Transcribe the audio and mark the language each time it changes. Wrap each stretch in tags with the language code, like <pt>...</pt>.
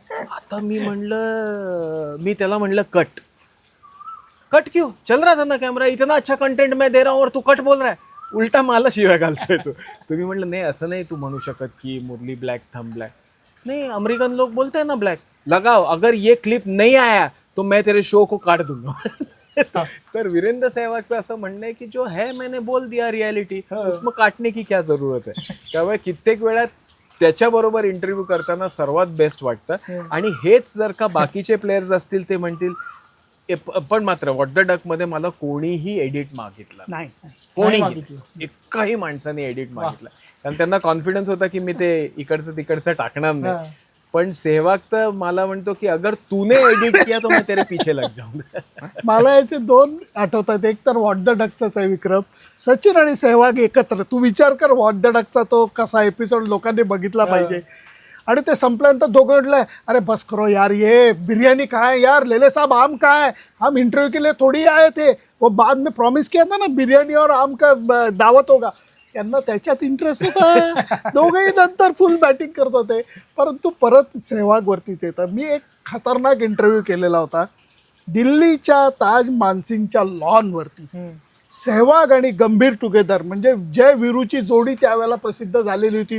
<mr>आता मी त्याला म्हणलं</mr> <hi>कट कट क्यों, चल रहा था ना कैमरा, इतना अच्छा कंटेंट मैं दे रहा हूँ और तू कट बोल रहा है.</hi> <mr>उलटा मला शिवाय घालतोय तू. तुम्ही म्हणलं नाही असं नाही तू म्हणू शकत की मुरली ब्लॅक थंब ब्लॅक.</mr> <hi>नहीं अमेरिकन लोग बोलते हैं ना ब्लॅक, लगाओ अगर ये क्लिप नहीं आया तो मैं तेरे शो को काट दूंगा.</hi> <mr>तर वीरेंद्र सहवागचं असं म्हणणं आहे की</mr> <hi>जो है मैंने बोल दिया रियालिटी, उसमें काटने की क्या जरूरत है.</hi> <mr>त्यामुळे कित्येक वेळा त्याच्याबरोबर इंटरव्ह्यू करताना सर्वात बेस्ट वाटतं. आणि हेच जर का बाकीचे प्लेयर्स असतील ते म्हणतील पण मात्र व्हॉट द डक मध्ये मला कोणीही एडिट मागितलं नाही. कोणीही एकाही माणसाने एडिट मागितलं, कारण त्यांना कॉन्फिडन्स होता की मी ते इकडचं तिकडचं टाकणार नाही. पण सेहवाग तर मला म्हणतो की</mr> <hi>अगर तूने एडिट किया तो मैं तेरे पीछे लग जाऊंगा.</hi> <mr>मला याचे 2 आठवतात. एक तर व्हॉट द डकचाच आहे विक्रम, सचिन आणि सेहवाग एकत्र. तू विचार कर व्हॉट द डकचा तो कसा एपिसोड लोकांनी बघितला पाहिजे. आणि ते संपल्यानंतर दोघं म्हटलं</mr> <hi>अरे बस करो यार, ये बिरयानी कहाँ है यार, लेले साहब आम कहाँ है, हम इंटरव्यू के लिए थोड़ी आए थे, वो बाद में प्रॉमिस किया था ना बिरयानी और आम का दावत होगा.</hi> <mr>त्यांना त्याच्यात इंटरेस्ट होता. दोघंही नंतर फुल बॅटिंग करत होते. परंतु परत सेहवागवरतीच येतं. मी एक खतरनाक इंटरव्ह्यू केलेला होता दिल्लीच्या ताज मानसिंगच्या लॉनवरती. सेहवाग आणि गंभीर टुगेदर म्हणजे जय वीरूची जोडी त्यावेळेला प्रसिद्ध झालेली होती.</mr>